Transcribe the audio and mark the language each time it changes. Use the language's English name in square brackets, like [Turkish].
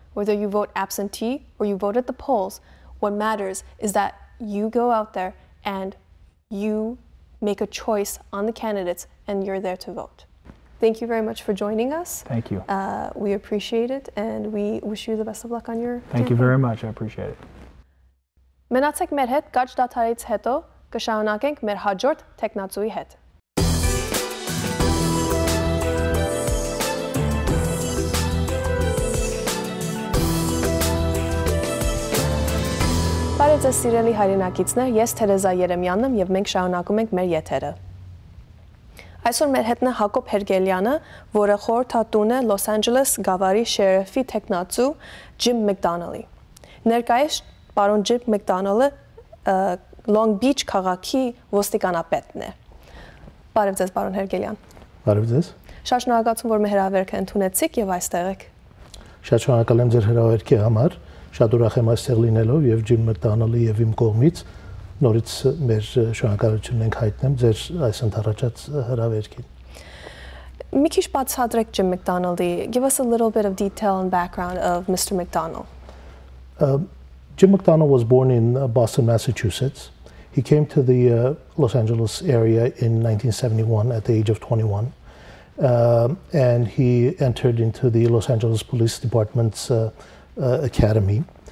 [English] Whether you vote absentee or you vote at the polls, what matters is that you go out there and you make a choice on the candidates and you're there to vote. Thank you very much for joining us. Thank you. We appreciate it and we wish you the best of luck on your campaign. Thank you very much. I appreciate it. [Armenian] Մնացեք մեր հետ, կարճ դադարից հետո կշարունակենք մեր հաջորդ տեխնացուի հետ։ Բարև ձեզ սիրելի հայրենակիցներ, ես Tereza Երեմյանն եմ և մենք շարունակում ենք մեր եթերը։ Այսօր մեր հետն է Հակոբ Հերգելյանը, որը խորհրդատուն է Լոս Անջելես գավառի շերիֆի տեխնացու Ջիմ Մcդոնալդի։ Ներկայիս պարոն Ջիմ Մcդոնալդը Long Beach քաղաքի ոստիկանապետն է։ Բարև ձեզ, պարոն Հերգելյան։ Բարև ձեզ։ Շատ շնորհակալություն, որ մեր հրավերքը ընդունեցիք եւ այստեղ եք։ Շատ շնորհակալ եմ ձեր հրավերքի համար։ Շատ ուրախ եմ այստեղ լինելով եւ Ջիմ Մcդոնալդի եւ իմ կողմից նորից մեր շնորհակալությունն ենք հայտնեմ ձեր այս ընդառաջած հրավերքին։ Մի քիչ բացատրեք Ջիմ Մcդոնալդի. [English] Give us a little bit of detail and background of Mr. McDonald. Jim McDonald was born in Boston, Massachusetts. He came to the Los Angeles area in 1971 at the age of 21. And he entered into the Los Angeles Police Department's academy.